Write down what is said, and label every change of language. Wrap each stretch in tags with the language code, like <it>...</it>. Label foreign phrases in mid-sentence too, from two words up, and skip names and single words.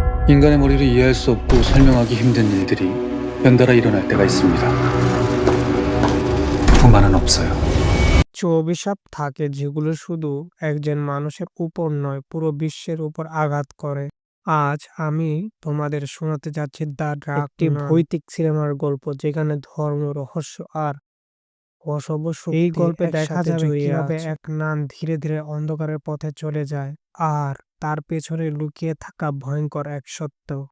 <ko>인간의 머리로 이해할 수 없고 설명하기 힘든 일들이 연달아 일어날 때가 있습니다. 불만은 없어요.</ko> <bn>কিছু অভিশাপ থাকে যেগুলো শুধু একজন মানুষের উপর নয়, পুরো বিশ্বের উপর আঘাত করে। আজ আমি তোমাদের শোনাতে যাচ্ছি দ্য ডার্ক একটি নান, ভৌতিক সিনেমার গল্প যেখানে ধর্ম, রহস্য আর অশুভ শক্তি এই গল্পে দেখা যাবে কিভাবে এক নান ধীরে ধীরে অন্ধকারের পথে চলে যায় আর তার পেছনে লুকিয়ে থাকা ভয়ঙ্কর এক সত্য।</bn>